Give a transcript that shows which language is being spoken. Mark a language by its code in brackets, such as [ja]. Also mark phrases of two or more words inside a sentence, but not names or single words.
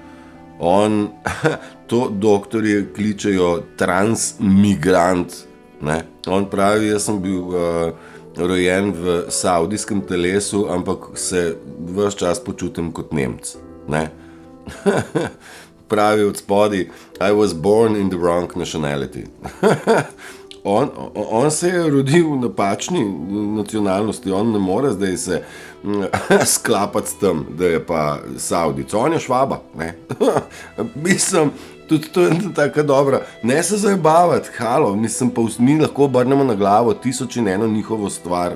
[sl] To doktorji kličejo transmigrant. Ne? On pravi, jaz sem bil rojen v saudijskem telesu, ampak se ves čas počutim kot Nemec. Ne? Pravi od spodaj, [en] I was born in the wrong nationality. [sl] On se je rodil v napačni nacionalnosti, on ne more zdaj se sklapati s tem, da je pa Saudic. On je Švaba. Ne? Mislim, tudi to je taka dobra. Ne se zajebavati, halo, mislim, pa mi lahko obrnemo na glavo 1001 njihovo stvar.